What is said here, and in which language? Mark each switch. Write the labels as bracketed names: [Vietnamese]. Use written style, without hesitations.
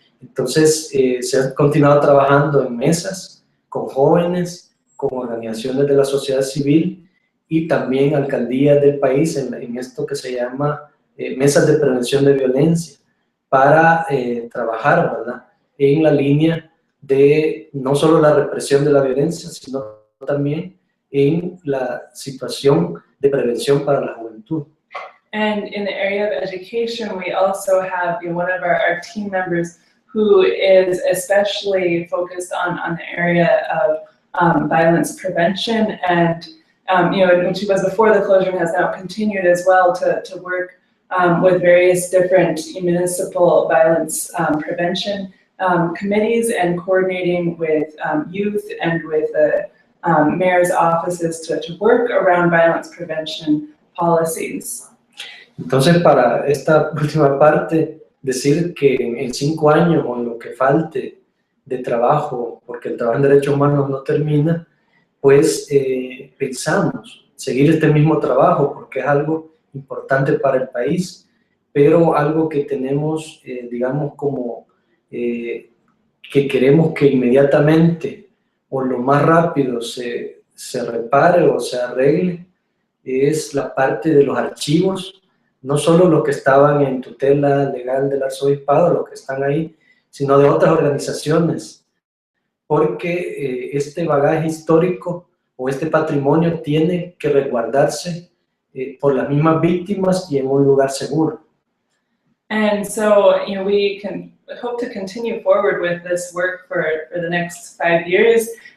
[Spanish] Entonces, se ha continuado trabajando en mesas con jóvenes, con organizaciones de la sociedad civil y también alcaldías del país en esto que se llama mesas de prevención de violencia para trabajar, ¿verdad? En la línea de no solo la represión de la violencia, sino también en la situación de prevención para la juventud. [English] And in the area of education, we also have one of our team members who is especially focused on the area of violence prevention, and which was before the closure and has now continued as well to work with various different municipal violence prevention committees and coordinating with youth and with the mayor's offices to work around violence prevention policies. [Spanish] Entonces, para esta última parte, decir que en 5 años o en lo que falte de trabajo, porque el trabajo en derechos humanos no termina, pues pensamos seguir este mismo trabajo porque es algo importante para el país, pero algo que tenemos, digamos, como que queremos que inmediatamente o lo más rápido se repare o se arregle, es la parte de los archivos, no solo los que estaban en tutela legal del arzobispado, los que están ahí, sino de otras organizaciones, porque este bagaje histórico o este patrimonio tiene que resguardarse por las mismas víctimas y en un lugar seguro. [English] And so, we can hope to continue forward with this work for the next 5 years.